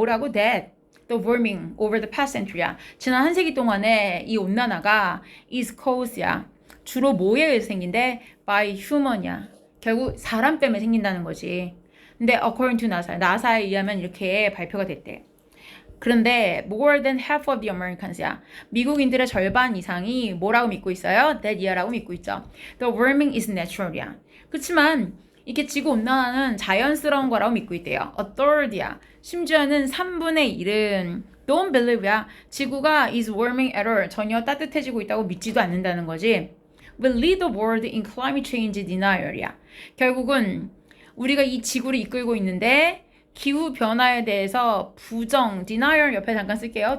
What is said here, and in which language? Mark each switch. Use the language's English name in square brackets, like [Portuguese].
[Korean] 뭐라고? [English] That the warming over the past century야. [Korean] 지난 한 세기 동안에 이 온난화가 [English] is caused [Korean] 야. 주로 뭐에 의해서 생긴데? [English] by human이야. [Korean] 결국 사람 때문에 생긴다는 거지. 근데 [English] according to NASA, [Korean] 나사에 의하면 이렇게 발표가 됐대. 그런데 [English] more than half of the Americans야. [Korean] 미국인들의 절반 이상이 뭐라고 믿고 있어요? [English] That year [Korean] 라고 믿고 있죠. [English] The warming is natural [Korean] 이야. 그렇지만 이게 지구온난화는 자연스러운 거라고 믿고 있대요. [English] A third [Korean] 야. 심지어는 3분의 1은 [English] don't believe [Korean] 야. 지구가 [English] is warming at all. [Korean] 전혀 따뜻해지고 있다고 믿지도 않는다는 거지. [English] will lead the world in climate change denial이야. [Korean] 결국은 우리가 이 지구를 이끌고 있는데 기후 변화에 대해서 부정, denial 옆에 잠깐 쓸게요.